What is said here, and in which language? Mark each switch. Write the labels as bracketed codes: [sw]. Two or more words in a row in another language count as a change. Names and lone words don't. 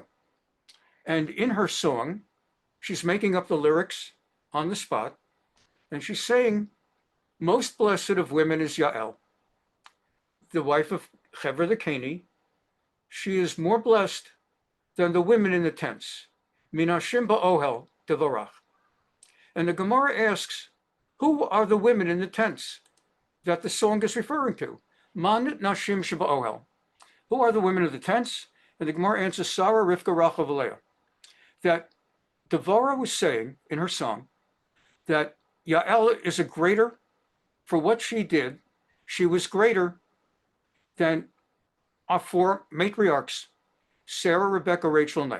[en] And in her song, she's making up the lyrics on the spot, and she's saying, most blessed of women is Yael, the wife of Hever the Keni. She is more blessed than the women in the tents. [he] מנשים באהל תבורך. [en] And the Gemara asks, who are the women in the tents that the song is referring to? [he] מאן נשים שבאהל. [en] Who are the women of the tents? And the Gemara answers, Sarah, Rivka, Rachel, Leah. That Devorah was saying in her song that Yael is a greater, for what she did, she was greater than our four matriarchs, Sarah, Rebecca, Rachel, and Leah.